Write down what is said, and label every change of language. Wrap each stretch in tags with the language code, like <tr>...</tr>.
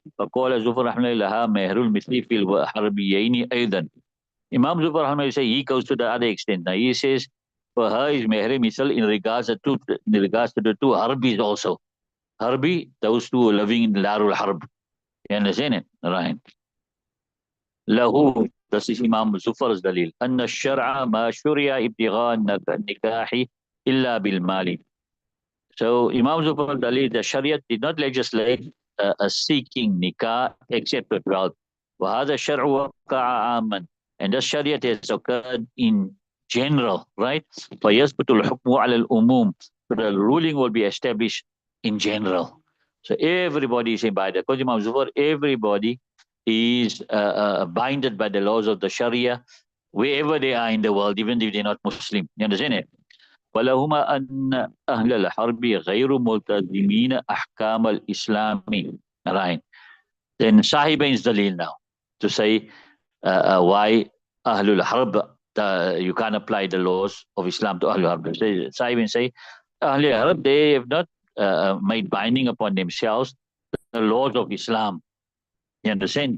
<ar>فقال زفر رحمه الله لها مهر المثل في الحربيين أيضا.</ar> <en>Imam Zufar Ahmad say he goes to the other extent. Now he says for her is mehri misal in regards to the two harbis also. Harbi, those two living in Darul Harb. You understand it? Right. Lahu, this is Imam Zufar's dalil.</en> <ar>Anna shara ma shuriya ibtigha nikahi illa bil mali.</ar> <en>So Imam Zufar's dalil, the Shariat did not legislate a seeking nikah except with wealth.</en> <ar>وهذا الشرع وقع عاما.</ar> <en>And the Shariat has occurred in general, right?</en> <ar>فَيَثْبُتُ الْحُكْمُ عَلَى الْأُمُومِ.</ar> <en>So the ruling will be established in general. So everybody is abided. Because Imam Zufar, everybody is binded by the laws of the Sharia, wherever they are in the world, even if they're not Muslim. You understand it?</en> <ar>ولهما أن أهل الحرب غير ملتزمين أحكام الإسلام.</ar> <en>Right. Then Sahiba is Dalil now to say why Ahlul Harb, you can't apply the laws of Islam to Ahlul Harb. Sahiba say Ahlul Harb, they have not made binding upon themselves the laws of Islam. You understand?</en>